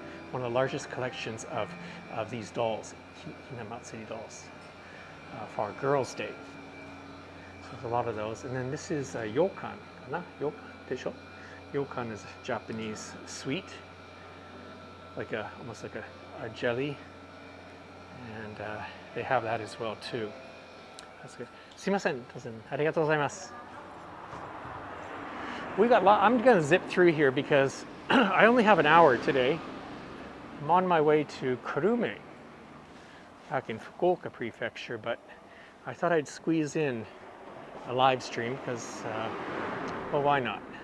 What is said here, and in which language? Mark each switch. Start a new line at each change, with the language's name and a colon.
English: One of the largest collections of these dolls, Mameda-matchi dolls, for our Girls' Day. So there's a lot of those. And then this is Yokan. Yokan,
Japanese: desho?
English: Yokan is a Japanese sweet, like almost like a jelly, and they have that as well too. That's good.
Japanese: すいません、ありがとうございます。
English: We got. I'm going to zip through here because I only have an hour today. I'm on my way to Kurume, back in Fukuoka Prefecture, but I thought I'd squeeze in a live stream because, well, why not?